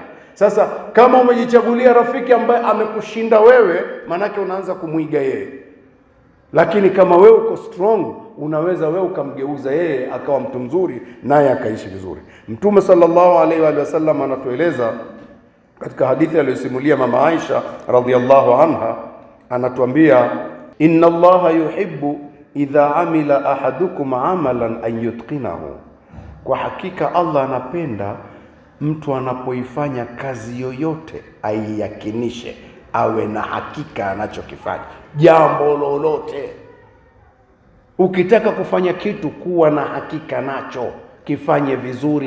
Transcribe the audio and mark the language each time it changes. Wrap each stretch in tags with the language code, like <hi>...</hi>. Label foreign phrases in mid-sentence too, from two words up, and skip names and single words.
<sw>Sasa kama umejichagulia rafiki ambaye amekushinda wewe, manake unaanza kumwiga yeye. Lakini kama wewe uko strong, unaweza wewe ukamgeuza yeye akawa mtu mzuri, naye akaishi vizuri. Mtume</sw> <ar>صلى الله عليه وسلم</ar> <sw>anatueleza katika hadithi aliyosimulia mama Aisha</sw> <ar>رضي الله عنها,</ar> <sw>anatuambia</sw> <ar>إن الله يحب إذا عمل أحدكم عملا أن يتقنه,</ar> <sw>kwa hakika Allah anapenda mtu anapoifanya kazi yoyote aiyakinishe, awe na hakika anachokifanya. Jambo lolote ukitaka kufanya kitu, kuwa na hakika nacho, kifanye vizuri.</sw>